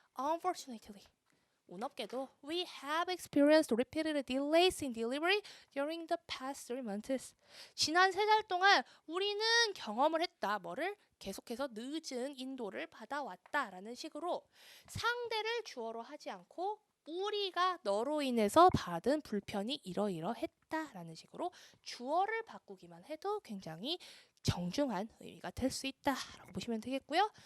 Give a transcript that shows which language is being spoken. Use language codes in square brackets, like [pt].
[en] Unfortunately. [ko] 운 없게도 [en] we have experienced repeated delays in delivery during the past 3 months. [ko] 지난 3달 동안 우리는 경험을 했다. 뭐를? 계속해서 늦은 인도를 받아왔다라는 식으로 상대를 주어로 하지 않고 우리가 너로 인해서 받은 불편이 이러이러했다라는 식으로 주어를 바꾸기만 해도 굉장히 정중한 의미가 될 수 있다라고 보시면 되겠고요.